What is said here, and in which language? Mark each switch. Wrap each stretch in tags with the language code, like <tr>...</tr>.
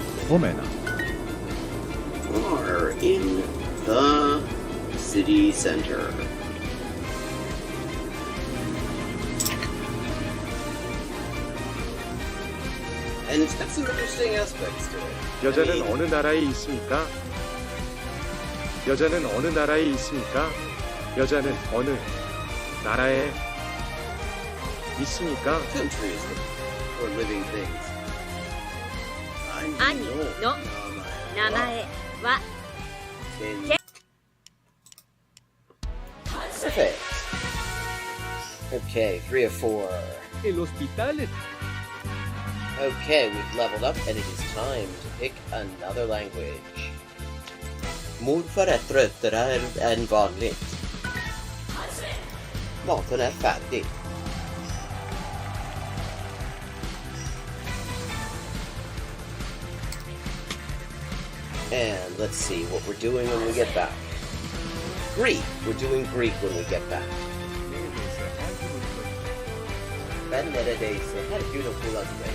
<fi>Omena.</fi> <en>Are in the city center. And it's got some interesting aspects to it.</en> <ko>여자는 어느 나라에 있습니까? 여자는 어느 나라에 있습니까? 여자는 어느 나라에 있습니까?</ko> <en>Countries or living things.</en> <ja>兄の名前は</ja> <en>Perfect. Okay, 3 of 4.</en> <es>El hospital.</es> <en>Okay, we've leveled up and it is time to pick another language.</en> <sv>Morfar är tröttare än vanligt. Maten är färdig.</sv> <en>And let's see what we're doing when we get back. Greek. We're doing Greek when we get back.</en> <tr>Ben neredeyse her gün okuldayım.</tr>